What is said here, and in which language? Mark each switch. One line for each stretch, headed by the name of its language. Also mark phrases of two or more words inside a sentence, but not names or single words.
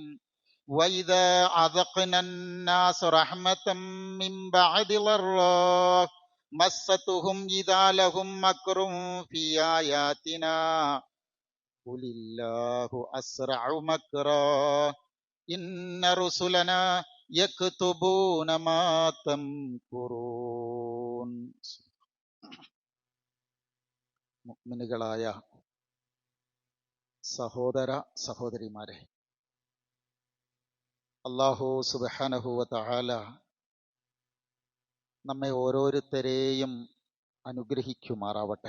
Arabic: وإذا أذقنا الناس رحمة من بعد ضراء مستهم إذا لهم مكر في آياتنا قل الله أسرع مكرا إن رسلنا يكتبون ما تمكرون.
Malayalam: മുഅ്മിനുകളായ സഹോദര സഹോദരിമാരെ, അല്ലാഹു
Arabic: سبحانه وتعالى
Malayalam: നമ്മെ ഓരോരുത്തരെയും അനുഗ്രഹിക്കുമാറാവട്ടെ.